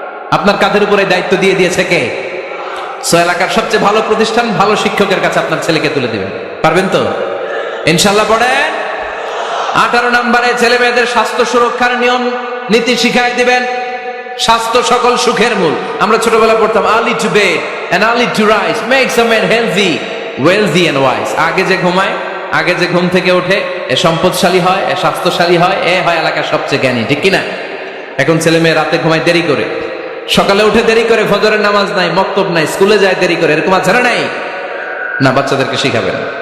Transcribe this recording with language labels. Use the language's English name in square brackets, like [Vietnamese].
[Bangla] আপনার কাঁধের উপরে দায়িত্ব দিয়ে দিয়েছে কে? এলাকার সবচেয়ে ভালো প্রতিষ্ঠান, ভালো শিক্ষকের কাছে আপনার ছেলেকে তুলে দিবেন। পারবেন তো? ইনশাআল্লাহ পড়েন। 18 নম্বরে ছেলে মেয়েদের স্বাস্থ্য সুরক্ষার নিয়ম নীতি শিখাই দিবেন। স্বাস্থ্য সকল সুখের মূল। আমরা ছোটবেলা পড়তাম [English] early to bed and early to rise makes a man healthy, wealthy and wise. [Bangla] আগে যে ঘুমায়, আগে যে ঘুম থেকে ওঠে, এ সম্পদশালী হয়, এ স্বাস্থ্যশালী হয়, এ হয় এলাকার সবচেয়ে জ্ঞানী, ঠিক কিনা? এখন ছেলে মেয়ে রাতে ঘুমায় দেরি করে, সকালে উঠে দেরি করে, ফজরের নামাজ নাই, মক্তব নাই, স্কুলে যায় দেরি করে, এরকম আছে না নাই? না, বাচ্চাদেরকে শিখাবেন।